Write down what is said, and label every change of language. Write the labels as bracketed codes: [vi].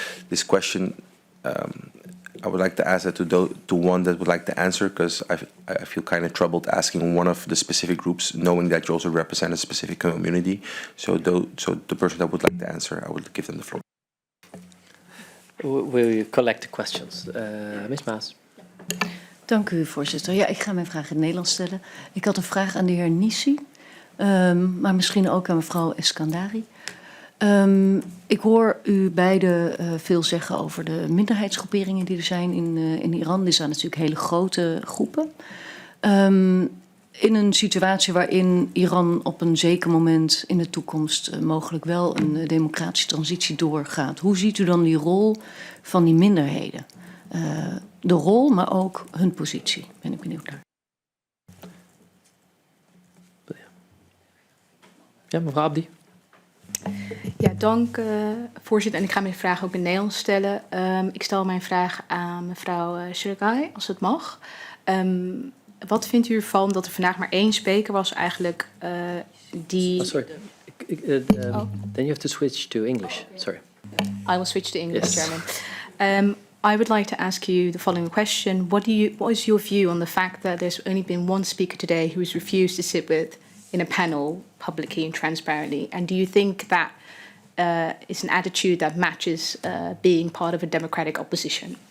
[en] This question, I would like to ask that to one that would like to answer, because I feel kind of troubled asking one of the specific groups, knowing that you also represent a specific community. So the person that would like to answer, I would give them the floor. We'll collect the questions. Ms. Maas. [nl] Dank u, voorzitter. Ja, ik ga mijn vraag in het Nederlands stellen. Ik had een vraag aan de heer Nissi, maar misschien ook aan mevrouw Eskandari. Ik hoor u beiden veel zeggen over de minderheidsgroeperingen die er zijn in Iran. Dit zijn natuurlijk hele grote groepen. In een situatie waarin Iran op een zeker moment in de toekomst mogelijk wel een democratische transitie doorgaat. Hoe ziet u dan die rol van die minderheden? De rol, maar ook hun positie. Ben ik benieuwd naar. Ja, mevrouw Abdi. Ja, dank voorzitter. En ik ga mijn vraag ook in Nederlands stellen. Ik stel mijn vraag aan mevrouw Shirgai, als het mag. Wat vindt u ervan dat er vandaag maar één spreker was eigenlijk die... [en] Sorry. Then you have to switch to English. Sorry. I will switch to English, Yes. Chairman. I would like to ask you the following question. What is your view on the fact that there's only been one speaker today who has refused to sit in in a panel publicly and transparently? And do you think that is an attitude that matches being part of a democratic opposition?